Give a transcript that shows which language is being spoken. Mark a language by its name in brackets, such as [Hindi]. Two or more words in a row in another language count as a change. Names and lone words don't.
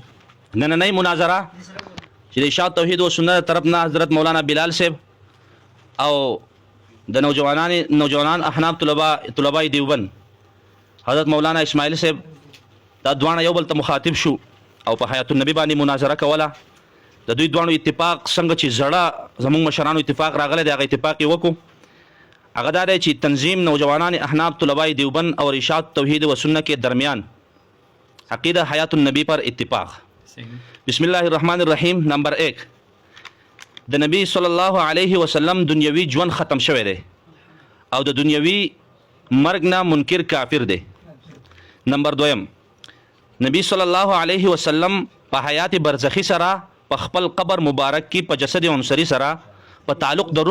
[Pashto] نننۍ مناظره چې د اشاعت توحید او سنت طرف نه حضرت مولانا بلال صاحب او د نوجوانان احناف طلباء دیوبند حضرت مولانا اسماعیل صاحب دا دوانه یو بل ته مخاطب شو او په حیات النبی باندې مناظره کوله د دوی دوانو اتفاق څنګه چې زړه زموږ مشرانو اتفاق راغلی دی هغه اتفاق یې وکړو هغه دا دی چې [Urdu] تنظیم نوجوانان احناف طلباء دیوبند اور اشاعت توحید و سنت کے درمیان عقیدہ حیات النبی پر اتفاق [Arabic] بسم الله الرحمن الرحیم [Pashto] نمبر 1 د نبی [Arabic] صلی الله علیه وسلم [Pashto] دنیوي ژوند ختم شوی دی او د دنیوي مرګ نه منکر کافر دی نمبر 2 نبی [Arabic] صلی الله علیه وسلم [Pashto] په حیات برزخی سره په خپل قبر مبارک کې په جسد عنصری سره په تعلق د